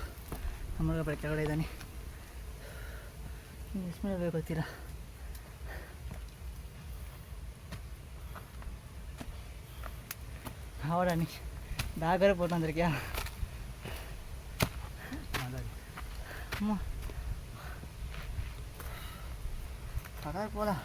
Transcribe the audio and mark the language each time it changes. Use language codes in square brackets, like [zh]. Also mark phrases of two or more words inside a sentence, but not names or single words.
[kn] ನಮ್ಮೊಳಗೆ ಬರೀ ಕೆಳಗಡೆ ಇದ್ದಾನೆ. ಎಷ್ಟು ಮೇಲೆ ಬೇಕು ಗೊತ್ತಿಲ್ಲ. [ta] ஆவடா நீ பேக் வேறு போட்டு வந்திருக்கியா? அம்மா பரவாயில்ல போகலாம்.